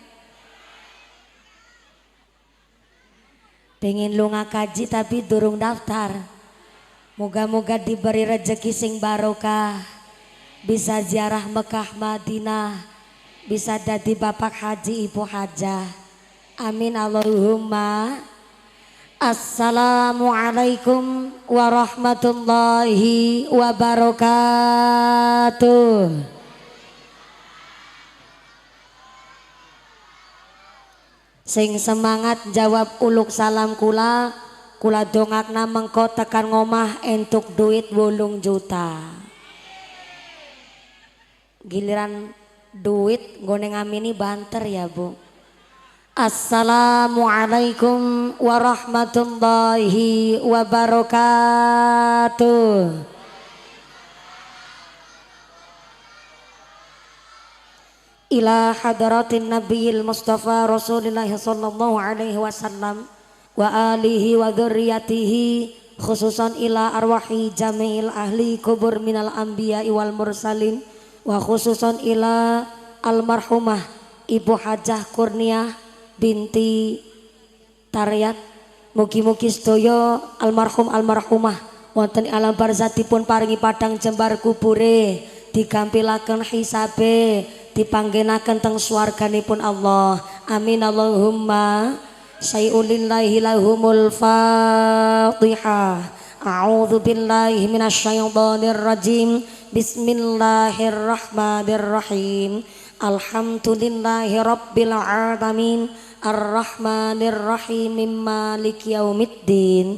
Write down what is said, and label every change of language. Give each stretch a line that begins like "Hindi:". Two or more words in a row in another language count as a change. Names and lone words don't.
Javanese: Pengen lunga kaji tapi durung daftar. Moga-moga diberi rezeki sing barokah, bisa ziarah Mekah Madinah, bisa dadi bapak haji ibu hajah.
Arabic: آمين اللهم. السلام عليكم ورحمة الله وبركاته.
Javanese: Sing semangat jawab uluk salam kula dongakna mengko tekan ngomah entuk duit 8 juta. Giliran duit nggone ngamini banter ya Bu.
Arabic: السلام عليكم ورحمة الله وبركاته. إلى حضرة النبي المصطفى رسول الله صلى الله عليه وسلم وآله وذريته خصوصا إلى أرواح جميع أهل القبور من الأنبياء والمرسلين وخصوصا إلى المرحومة Ibu Hajah Kurniah بنت Taryat.
Javanese: Mugi-mugi sedaya almarhumah wonten alam barzatipun paringi padang jembar kubure, digampilaken hisabe, dipanggenaken teng swarganipun Allah.
Arabic: آمين اللهم. شيء لله لهم الفاتحة. أعوذ بالله من الشيطان الرجيم. بسم الله الرحمن الرحيم. الحمد لله رب العالمين. الرحمن الرحيم. مالك يوم الدين.